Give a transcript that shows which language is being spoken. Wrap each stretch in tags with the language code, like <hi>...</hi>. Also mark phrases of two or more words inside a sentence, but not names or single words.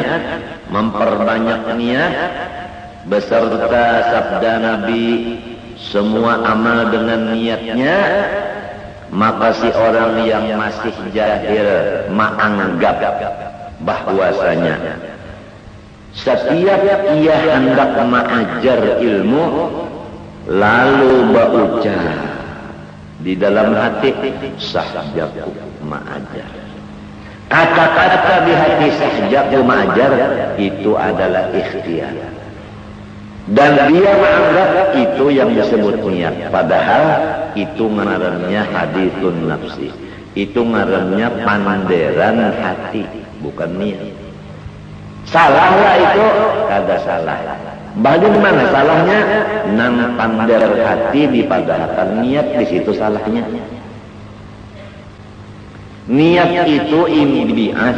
<id>memperbanyak niat beserta sabda Nabi semua amal dengan niatnya, maka si orang yang masih jahil menganggap bahwasanya setiap ia hendak mengajar ilmu lalu berucap di dalam hati sahjaku mengajar. Kata-kata di hati sahjaku mengajar itu adalah ikhtiar. Dan dia menganggap itu yang disebut niat. Padahal itu ngarannya</id> <ar>حديث النفس.</ar> <bjn>Itu ngarannya panderan hati, bukan niat. Salahlah itu, kada salah.</bjn> <id>Bagaimana salahnya?</id> <bjn>Nang pander hati dipadahkan niat, di situ salahnya.</bjn> <id>Niat itu imbi'as.</id>